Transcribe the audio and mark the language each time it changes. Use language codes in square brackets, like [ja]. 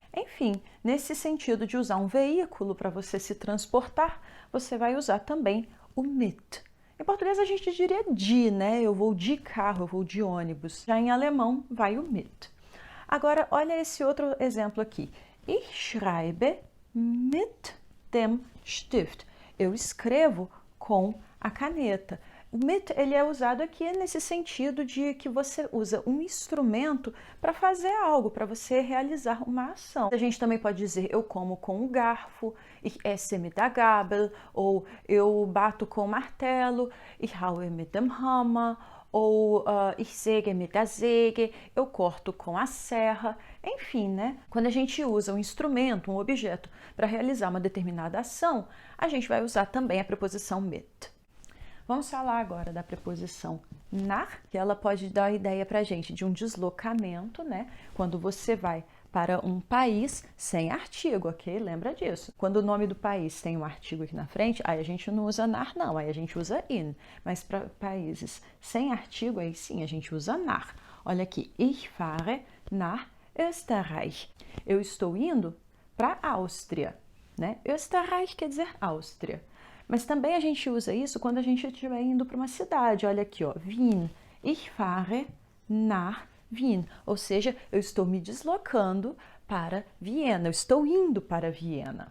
[pt] Enfim, nesse sentido de usar um veículo para você se transportar, você vai usar também o mit. Em português a gente diria de, né? Eu vou de carro, eu vou de ônibus. Já em alemão vai o mit. Agora, olha esse outro exemplo aqui. [de] Ich schreibe mit dem Stift. [pt] Eu escrevo com a caneta. O mit, ele é usado aqui nesse sentido de que você usa um instrumento para fazer algo, para você realizar uma ação. A gente também pode dizer eu como com o garfo, [de] ich esse mit der Gabel, [pt] ou eu bato com o martelo, [de] ich haue mit dem Hammer, [pt] ou [de] ich säge mit der Säge, [pt] eu corto com a serra. Enfim, né? Quando a gente usa um instrumento, um objeto, para realizar uma determinada ação, a gente vai usar também a preposição mit. Vamos falar agora da preposição nach, que ela pode dar a ideia para a gente de um deslocamento, né? Quando você vai para um país sem artigo, ok? Lembra disso. Quando o nome do país tem um artigo aqui na frente, aí a gente não usa nach, não, aí a gente usa in. Mas para países sem artigo, aí sim a gente usa nach. Olha aqui, [de] ich fahre nach Österreich. [pt] Eu estou indo para a Áustria, né? Österreich quer dizer Áustria. Mas também a gente usa isso quando a gente estiver indo para uma cidade. Olha aqui, ó, [de] Wien. Ich fahre nach Wien. [pt] Ou seja, eu estou me deslocando para Viena. Eu estou indo para Viena.